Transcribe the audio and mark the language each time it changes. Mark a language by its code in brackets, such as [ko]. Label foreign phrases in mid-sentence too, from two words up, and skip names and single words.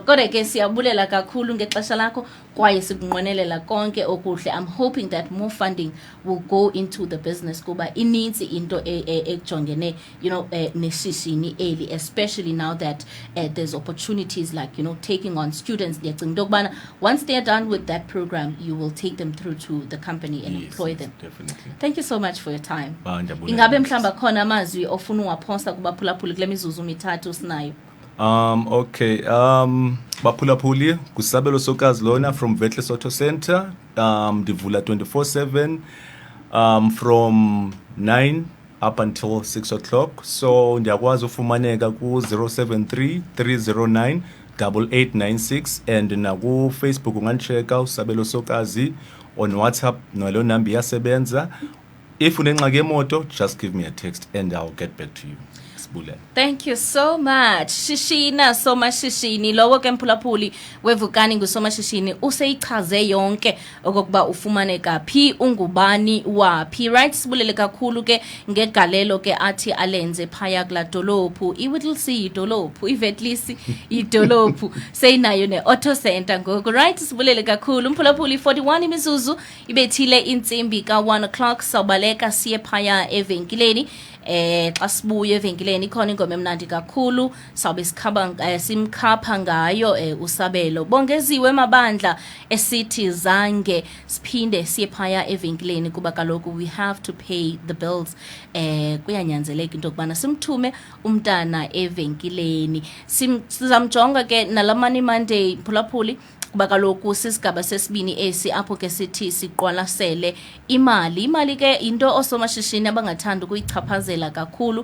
[xh] Kodwa ke siyabulela kakhulu ngexesha lakho kwaye sikunqwenelela konke okuhle. [en] I'm hoping that more funding will go into the business [xh] kuba ininzi into ekujongene, [en] you know, [xh] neshishini eli, [en] especially now that there's opportunities like, you know, taking on students. [xh] ndicinga into yokubana [en] once they are done with that program you will take them through to the company and employ them. Definitely. Thank you so much for your time. [xh] Ndiyabulela. Ingabe mhlamba khona amazwi ofuna uwaphosta kubaphulaphuli kule mizuzu mithathu sinayo? Okay. Baphulaphuli kusabelo sokazi lona from Wethless Auto Center. Ndivula 24/7 [en] from 9 up until 6 o'clock. [xh] So ndiyakwazi ufumaneka ku 073 309 8896 and naku Facebook ungandicheka usabelo sokazi, [en] on WhatsApp [xh] nalo number iyasebenza. If unengxaki yemoto, [en] just give me a text and I'll get back to you. Thank you so much. [xh] Shishina Somashishini lowo ke mphulaphuli wevukani ngusomashishini useyichaze yonke okokuba ufumaneka phi, ungubani waphi, right? Sibulele kakhulu ke ngegalelo ke athi alenze phaya kula dolophu iWhittlesea idolophu, iWethlisi idolophu seyinayo ne-auto center ngoku, right? Sibulele kakhulu mphulaphuli. 41 imizuzu ibethile intsimbi ka-1 o'clock sawubaleka siye phaya evenkileni. Xa sibuye evenkileni ikhona ingoma emnandi kakhulu sawube simkhapha ngayo usabelo bongeziwe mabandla esithi zange siphinde siye phaya evenkileni kuba kaloku [en] we have to pay the bills. [xh] Kuyanyanzeleka into yokubana simthume umntana evenkileni. Sizamjonga ke nalamani Monday mphulaphuli kuba kaloku sisigaba sesibini esi apho ke sithi siqwalasele imali ke into osomashishini abangathanda ukuyichaphazela kakhulu.